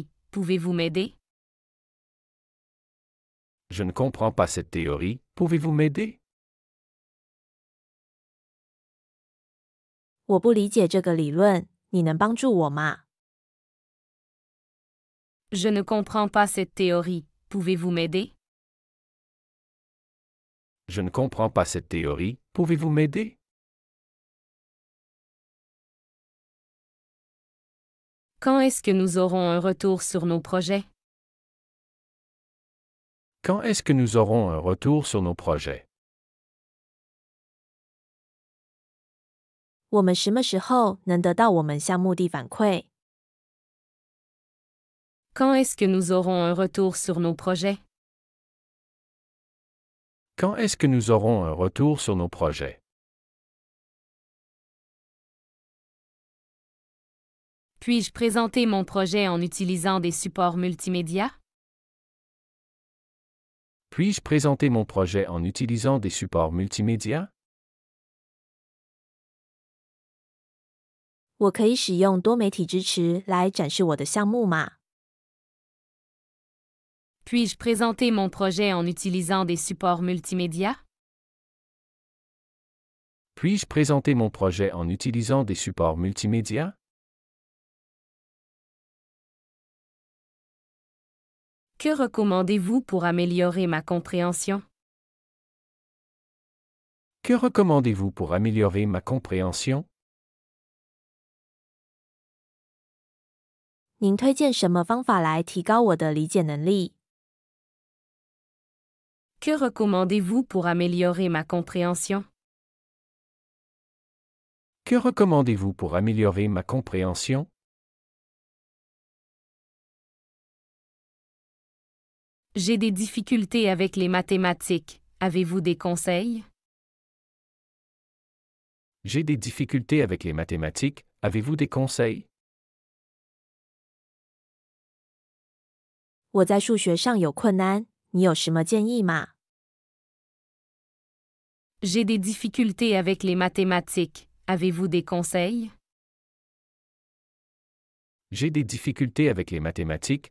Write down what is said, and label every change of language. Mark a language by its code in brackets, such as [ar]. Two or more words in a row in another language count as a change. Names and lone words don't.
[fr] Pouvez-vous m'aider? Je ne comprends pas cette théorie. Pouvez-vous m'aider? [zh] 我不理解这个理论，你能帮助我吗？ [fr] Je ne comprends pas cette théorie. Pouvez-vous m'aider? Je ne comprends pas cette théorie. Pouvez-vous m'aider? Quand est-ce que nous aurons un retour sur nos projets? Quand est-ce que nous aurons un retour sur nos projets? [zh] 我们什么时候能得到我们项目地反馈？ [fr] Quand est-ce que nous aurons un retour sur nos projets? Quand est-ce que nous aurons un retour sur nos projets? Puis-je présenter mon projet en utilisant des supports multimédia? Puis-je présenter mon projet en utilisant des supports multimédia? [zh] 我可以使用多媒体支持来展示我的项目吗？ [fr] Puis-je présenter mon projet en utilisant des supports multimédia? Puis-je présenter mon projet en utilisant des supports multimédia? Que recommandez-vous pour améliorer ma compréhension? Que recommandez-vous pour améliorer ma compréhension? [zh] 您推荐什么方法来提高我的理解能力？ [fr] Que recommandez-vous pour améliorer ma compréhension? Que recommandez-vous pour améliorer ma compréhension? J'ai des difficultés avec les mathématiques. Avez-vous des conseils? J'ai des difficultés avec les mathématiques. Avez-vous des conseils? [zh] 我在数学上有困难，你有什么建议吗？ [fr] J'ai des difficultés avec les mathématiques. Avez-vous des conseils? J'ai des difficultés avec les mathématiques.